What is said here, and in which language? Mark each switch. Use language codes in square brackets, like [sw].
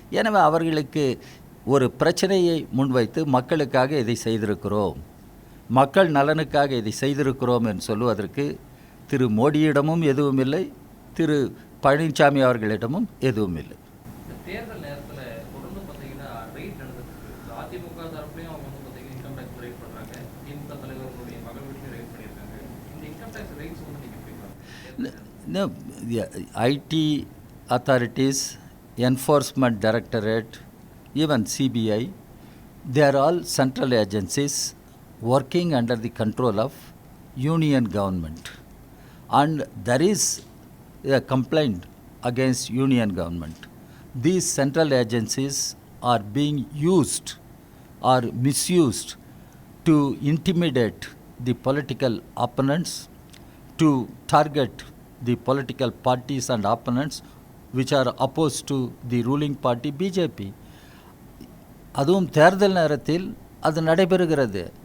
[ta] எனவே அவர்களுக்கு ஒரு பிரச்சனையை முன்வைத்து மக்களுக்காக இதை செய்திருக்கிறோம், மக்கள் நலனுக்காக இதை செய்திருக்கிறோம் என்று சொல்லுவதற்கு திரு மோடியிடமும் எதுவும் இல்லை, திரு பழனிசாமி அவர்களிடமும் எதுவும் இல்லை. தேர்தல் நேரத்தில் தொடர்ந்து பார்த்தீங்கன்னா ரைட் நடந்துருக்கு. அதிமுக தரப்புலையும் அவங்க வந்து பார்த்தீங்கன்னா இன்கம் டேக்ஸ் ரைட் பண்ணுறாங்க, திமுக தலைவர்களுடைய மகள் வீட்லையும் ரைட் பண்ணியிருக்காங்க. இந்த இன்கம் டேக்ஸ் ரைட்ஸ் வந்து நீங்கள் [en] IT authorities, Enforcement Directorate, even CBI, they are all central agencies working under the control of union government, and there is a complaint against union government. These central agencies are being used or misused to intimidate the political opponents, to target the political parties and opponents which are opposed to the ruling party BJP. [ta] அதுவும் தேர்தல் நேரத்தில் அது நடைபெறுகிறது.